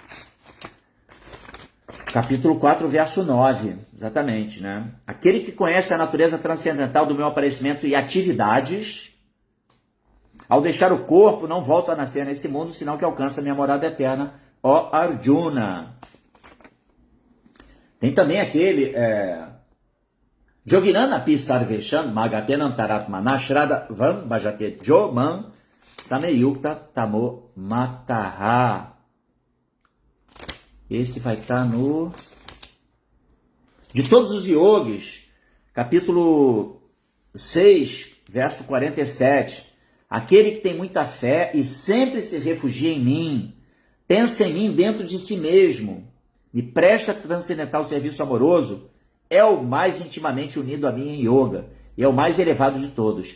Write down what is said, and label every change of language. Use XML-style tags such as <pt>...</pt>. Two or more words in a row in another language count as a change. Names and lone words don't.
<pt>Capítulo 4, verso 9, exatamente, né? Aquele que conhece a natureza transcendental do meu aparecimento e atividades, ao deixar o corpo, não volta a nascer nesse mundo, senão que alcança a minha morada eterna, ó Arjuna. Tem também aquele</pt> <sa>Joginana pi sarveshan magatenantaratmana shrada vam bhajate joman sameyukta tamo mataha.</sa> <pt>Esse vai estar no... De todos os yogis, capítulo 6, verso 47. Aquele que tem muita fé e sempre se refugia em mim, pensa em mim dentro de si mesmo, me presta transcendental serviço amoroso, é o mais intimamente unido a mim em yoga e é o mais elevado de todos.</pt>